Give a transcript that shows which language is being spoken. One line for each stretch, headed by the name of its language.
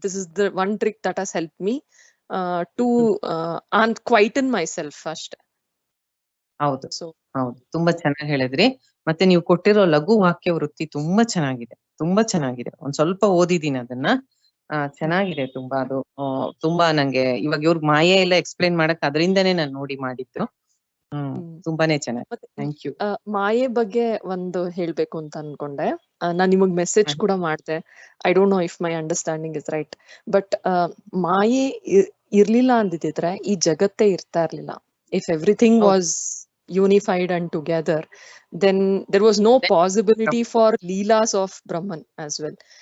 English: This is the one trick that has helped me to quieten myself first.
Kannada: ಹೌದು, ಹೌದು, ತುಂಬಾ ಚೆನ್ನಾಗಿ ಹೇಳಿದ್ರಿ. ಮತ್ತೆ ನೀವು ಕೊಟ್ಟಿರೋ ಲಘು ವಾಕ್ಯ ವೃತ್ತಿ ತುಂಬಾ ಚೆನ್ನಾಗಿದೆ, ತುಂಬಾ ಚೆನ್ನಾಗಿದೆ. ಒಂದ್ ಸ್ವಲ್ಪ ಓದಿದೀನಿ ಅದನ್ನ, ಚೆನ್ನಾಗಿದೆ ತುಂಬಾ. ಅದು ತುಂಬಾ ನಂಗೆ ಇವಾಗ ಇವ್ರಿಗೆ ಮಾಯೆ ಎಲ್ಲ ಎಕ್ಸ್ಪ್ಲೇನ್ ಮಾಡಕ್ ಅದರಿಂದನೇ ನಾನು ನೋಡಿ ಮಾಡಿದ್ದು. ತುಂಬಾನೇ ಚೆನ್ನಾಗಿ. Thank you. ಮಾಯೆ ಬಗ್ಗೆ ಒಂದು ಹೇಳ್ಬೇಕು ಅಂತ ಅನ್ಕೊಂಡೆ. ನಾನ್ ನಿಮಗ್ ಮೆಸೇಜ್ ಕೂಡ ಮಾಡ್ದೆ.
English: I don't know if my understanding is right, but
Kannada: ಮಾಯೆ ಇರ್ಲಿಲ್ಲ ಅಂದಿದ್ರೆ ಈ ಜಗತ್ತೇ ಇರ್ತಾ ಇರ್ಲಿಲ್ಲ.
English: If everything was unified and together, then there was no possibility for leelas of Brahman as well.